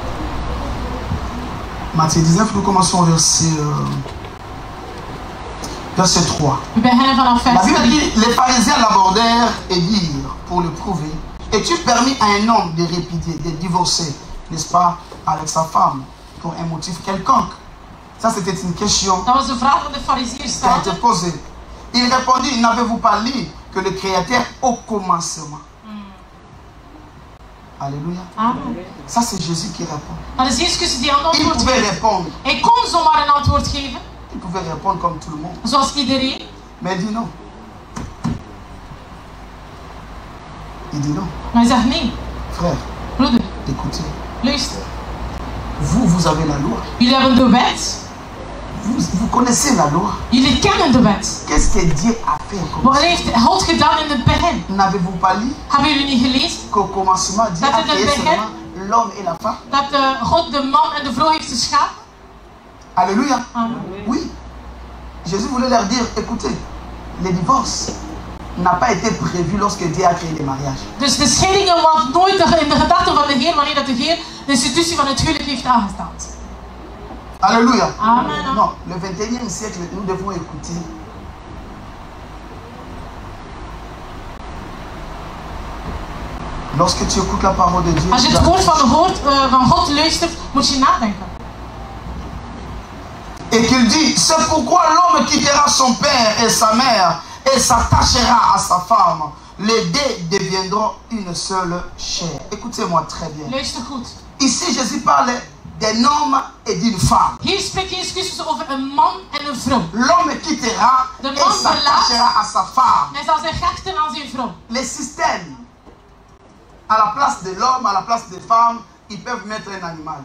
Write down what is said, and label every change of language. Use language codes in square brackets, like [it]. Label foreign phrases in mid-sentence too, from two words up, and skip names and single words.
[fr] Matthieu 19, nous commençons au verset Verset 3. [nl] We beginnen vanaf [fr] La [nl] vers [fr] Bible [nl] 3. [fr] dit, les pharisiens l'abordèrent et dirent, pour le prouver, es-tu permis à un homme de répudier, de divorcer, n'est-ce pas, avec sa femme, pour un motif quelconque? Ça, c'était une question [nl] Dat was de vraag van de fariziërs [fr] qui a [nl] stelde. [fr] été posée. Il répondit, n'avez-vous pas lu que le Créateur au commencement? Alléluia. Amen. Ça, c'est Jésus qui répond. [nl] Dat is Jezus die een [fr] Il [nl] antwoord [fr] pouvait [nl] geeft. [fr] répondre. [nl] Hij kon zomaar een antwoord geven, [fr] Il pouvait répondre comme tout le monde. [nl] zoals iedereen. [fr] Mais il dit non. Il dit non. [nl] Maar hij zegt nee, [fr] Frère, [nl] broeder, [fr] écoutez. [nl] luister. [fr] Vous avez la loi. [nl] Jullie hebben de wet. [fr] Vous connaissez la loi. [nl] Jullie kennen de wet. [fr] Qu'est-ce que Dieu a fait comme [nl] Wat [fr] ça? [nl] heeft God gedaan in het begin? [fr] N'avez-vous pas lu [nl] Hebben jullie niet gelezen? [fr] qu'au commencement, Dieu [nl] Dat [fr] a [nl] in het [fr] créé [nl] begin- [fr] seulement l'homme et la femme? [nl] Dat God de man en de vrouw heeft geschapen? [fr] Alléluia. Amen. Oui. Jésus voulait leur dire, écoutez, le divorce n'a pas été prévu lorsque Dieu a créé les mariages. [nl] Dus de scheidingen was nooit in de gedachten van de Heer wanneer dat de Heer de institutie van het huwelijk heeft aangesteld. [fr] Alléluia. Amen. Non, le 21e siècle, nous devons écouter. Lorsque tu écoutes la parole de Dieu, [nl] Als je [fr] tu [nl] het woord [fr] dois- [nl] van God luistert, moet je nadenken. [fr] et qu'il dit, c'est pourquoi l'homme quittera son père et sa mère et s'attachera à sa femme. Les deux deviendront une seule chair. Écoutez-moi très bien. [nl] Luister goed. [fr] Ici, Jésus parle d'un homme et d'une femme. [nl] Hier spreekt Jezus Christus over een man en een vrouw. [fr] L'homme quittera [nl] De [fr] et [nl] man [fr] s'attachera à sa femme. [nl] Hij zal zich hechten aan zijn vrouw. [fr] Les systèmes, à la place de l'homme, à la place des femmes, ils peuvent mettre un animal.